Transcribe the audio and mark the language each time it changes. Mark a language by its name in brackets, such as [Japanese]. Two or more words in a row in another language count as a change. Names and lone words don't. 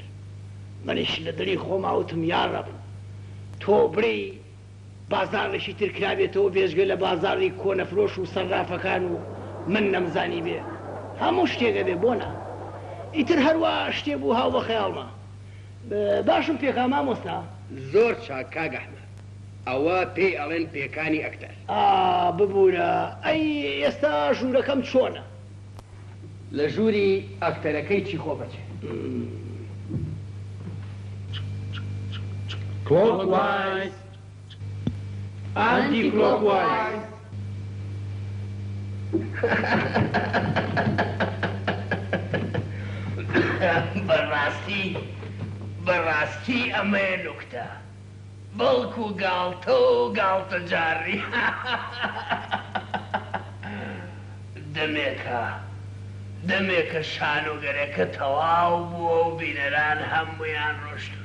[Central Kurdish] منیش لە دڵی خۆماوتم یاڕەب تۆ بڕی بازارێکی تر کرابێتەوە بێژگە لە بازاری کۆنەفرۆش و سەرافەکان و من نەمزانی بێ هەموو شتێکە بێ بۆنا ئیتر هەروە شتێ بوو هاو بە خەیاڵمە. باشم پێکا مامۆستا؟ زۆر چاک کاک ئەحمەد، ئەوە پێی ئەڵێن پێکانی ئەکتەر. ببوورە ئەی ئێستا ژوورەکەم چۆنە؟ لە ژووری ئەکتەرەکەی چی خۆ بەچێ؟ [English] Clockwise. Anti-clockwise. [Central Kurdish] بەڕاستی ئەمەیە نوکتە بەڵکو گاڵتە و گاڵتە جاری. دەمێکە شانۆگەرەکە تەواو بووە و بینەران هەمویان ڕۆشتون.